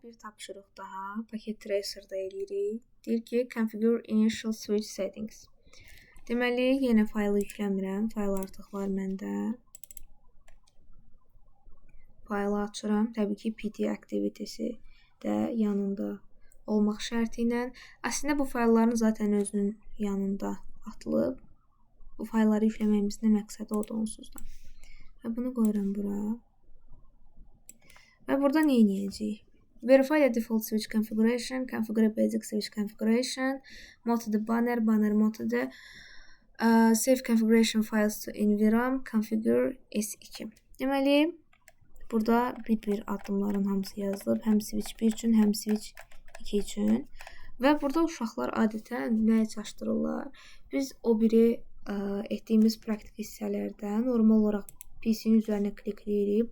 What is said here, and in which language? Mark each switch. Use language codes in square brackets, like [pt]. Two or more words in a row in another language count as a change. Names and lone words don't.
[az] tapşırıq daha. Paket tracer'da eləyirik. Deyir ki, [en] configure initial switch settings. [az] Deməli, yenə faylı yükləmirəm. Fayl artıq var məndə. Faylı açıram. Təbii ki, PD activity'si də yanında olmaq şərti ilə. Əslində bu faylların zaten özünün yanında atılıb. Bu faylları yükləməyimizin məqsədi odur onsuz da. Və bunu qoyuram bura. Və burada nə edəcəyik? [en] Verify the default switch configuration, configure basic switch configuration, mode the banner mode the save configuration files to NVRAM, configure S2. [az] Deməli, burada bir addımların hamısı yazılıb. Həm switch 1 üçün, həm switch 2 üçün. Və burada uşaqlar adətən nəyə çaşdırırlar? Biz o biri etdiyimiz praktik hissələrdə normal olaraq PC-nin üzərinə klikləyirik.